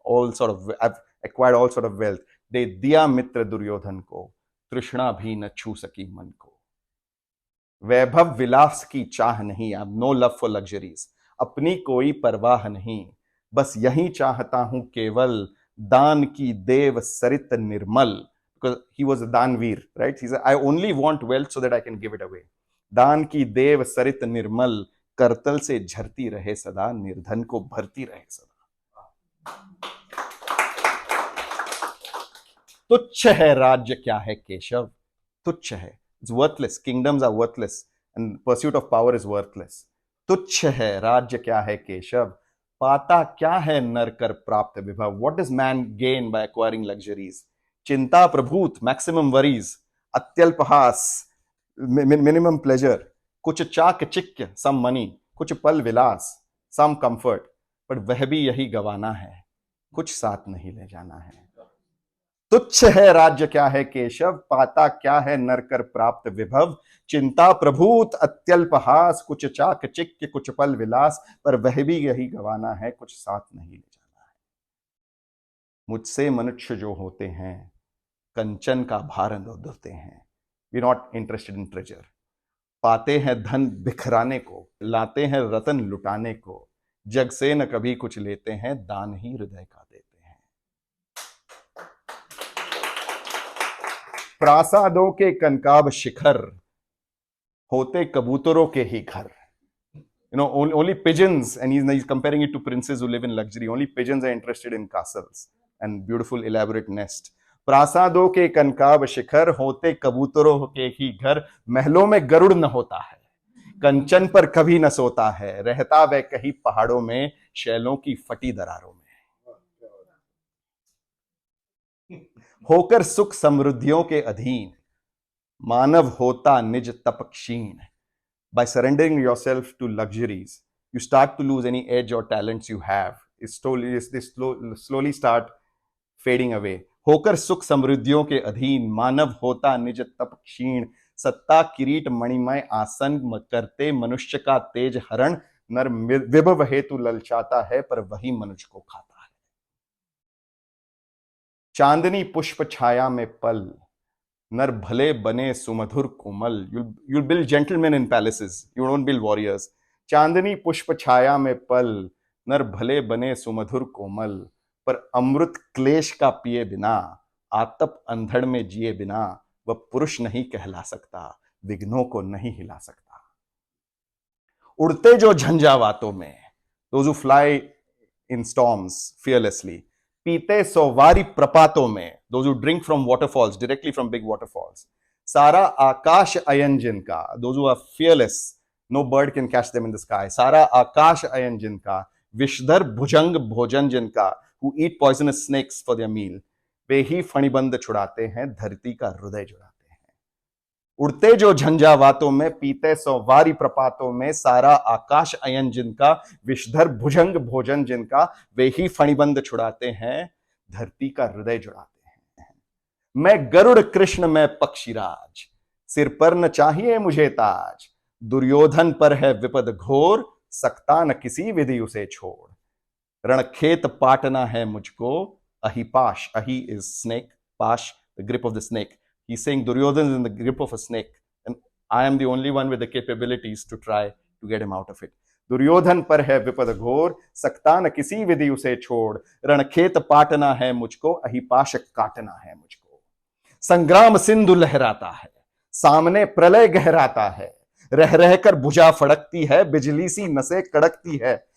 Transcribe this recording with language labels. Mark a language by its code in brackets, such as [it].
[en] All sort of acquired all sort of wealth. [hi] दे दिया मित्र दुर्योधन को, तृष्णा भी न छू सकी मन को। वैभव विलास की चाह नहीं, [en] I no love for luxuries. [hi] अपनी कोई परवाह नहीं, बस यही चाहता हूं केवल। दान की देव सरित निर्मल, [en] because he was a दानवीर, right? He said, I only want wealth so that I can give it away. [hi] दान की देव सरित निर्मल, करतल से झरती रहे सदा, निर्धन को भरती रहे सदा। तुच्छ है राज्य क्या है केशव, तुच्छ है। [en] It's worthless. Kingdoms are worthless and pursuit of power is worthless. [hi] तुच्छ है राज्य क्या है केशव, पाता क्या है नर कर प्राप्त विभव। [en] What does man gain by acquiring luxuries? [hi] चिंता प्रभूत, [en] Maximum worries. [hi] अत्यल्पहास, [en] Minimum pleasure. [hi] कुछ चाक चिक्य, [en] Some money. [hi] कुछ पल विलास, [en] Some comfort. [hi] पर वह भी यही गवाना है, कुछ साथ नहीं ले जाना है। तुच्छ है राज्य क्या है केशव, पाता क्या है नर कर प्राप्त विभव। चिंता प्रभूत अत्यल्पहास, कुछ चाक चिक्य कुछ पल विलास। पर वह भी यही गवाना है, कुछ साथ नहीं ले जाना है। मुझसे मनुष्य जो होते हैं, कंचन का भार धुते हैं। [en] We not interested in treasure. [hi] पाते हैं धन बिखराने को, लाते हैं रतन लुटाने को। जग से न कभी कुछ लेते हैं, दान ही हृदय का देते हैं। प्रासादों के कनकाब शिखर, होते कबूतरों के ही घर। [en] You know, only pigeons, and he's comparing it to princes who live in luxury. Only pigeons are interested in castles and beautiful elaborate nest. [hi] प्रासादों के कनकाब शिखर, होते कबूतरों के ही घर। महलों में गरुड़ न होता है, कंचन पर कभी न सोता है, रहता वह कहीं पहाड़ों में, शैलों की फटी दरारों में। होकर सुख समृद्धियों के अधीन, मानव होता निज तप क्षीण। [en] By surrendering yourself to luxuries, you start to lose any edge or talents you have. Slowly start fading away. [hi] होकर सुख समृद्धियों के अधीन, मानव होता निज तप क्षीण। सत्ता किरीट मणिमय आसन करते, मनुष्य का तेज हरण। नर विभव हेतु ललचाता है, पर वही मनुष्य को खाता है। चांदनी पुष्प छाया में पल, नर भले बने सुमधुर कोमल। [en] You'll build gentlemen in palaces, you won't build warriors. [hi] चांदनी पुष्प छाया में पल, नर भले बने सुमधुर कोमल। पर अमृत क्लेश का पिए बिना, आतप अंधड़ में जिए बिना, वह पुरुष नहीं कहला सकता, विघ्नों को नहीं हिला सकता। उड़ते जो झंझावातों में, [en] those who fly in storms fearlessly, [hi] पीते सौवारी प्रपातों में, [en] those who drink from waterfalls, directly from big waterfalls, [hi] सारा आकाश अयन जिनका, [en] those who are fearless, no bird can catch them in the sky, [hi] सारा आकाश अयन जिनका, विषधर भुजंग भोजन जिनका, [en] who eat poisonous snakes for their meal, [hi] वे ही फणिबंद छुड़ाते हैं, धरती का हृदय जुड़ाते हैं। उड़ते जो झंझावातों में, पीते सौवारी प्रपातों में, सारा आकाश अयन जिनका, विषधर भुजंग भोजन जिनका, वे ही फणिबंद छुड़ाते हैं, धरती का हृदय जुड़ाते हैं। मैं गरुड़ कृष्ण में पक्षीराज, सिर पर न चाहिए मुझे ताज। दुर्योधन पर है विपद घोर, सकता न किसी विधि उसे छोड़। रणखेत पाटना है मुझको, अहिपाश, [en] अहि is snake, पाश the grip of the snake. He's saying Duryodhan is in the grip of a snake, and I am the only one with the capabilities to try to get him out of it. [hi] Duryodhan पर है विपद घोर, सकता न किसी विधि उसे छोड़। रणखेत पाटना है मुझको, अहिपाश काटना है मुझको। संग्राम सिंधु लहराता है, सामने प्रलय गहराता है। रह रहकर भुजा फड़कती है, बिजली सी नसें कड़कती है।